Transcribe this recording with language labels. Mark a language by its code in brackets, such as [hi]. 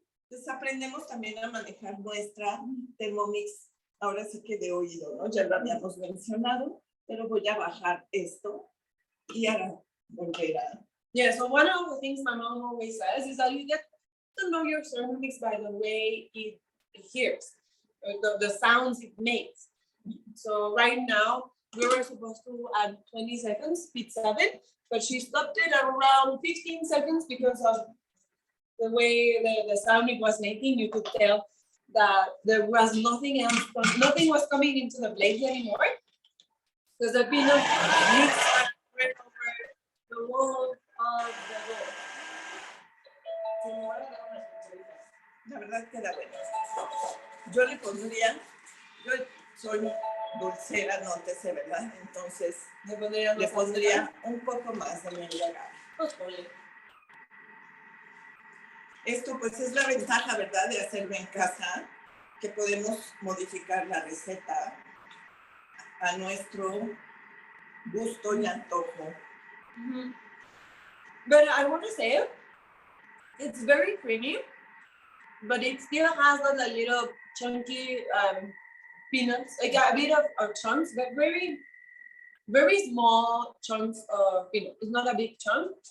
[es] Entonces aprendemos también a manejar nuestra Thermomix, ahora sí que de oído, ¿no? Ya lo habíamos mencionado, pero voy a bajar esto y ahora volver a... [en] Yeah, so one of the things my mom always says is that you get to know your Thermomix by the way it hears, the sounds it makes. So right now, we were supposed to add 20 seconds, speed 7, but she stopped it at around 15 seconds because of the way the sound it was making. You could tell that there was nothing else, nothing was coming into the blades anymore, because the peanut mixed right over the wall of the bowl. [es] La verdad queda bueno. Yo le pondría, yo soy dulcera, nótese, ¿verdad? Entonces le pondría un poco más de miel de agave. Esto pues es la ventaja, ¿verdad? De hacerlo en casa, que podemos modificar la receta a nuestro gusto y antojo. Mm-hmm. [en] But I want to say, it's very creamy, but it still has a little chunky peanuts, like a bit of chunks, but very, very small chunks of peanut. It's not a big chunk.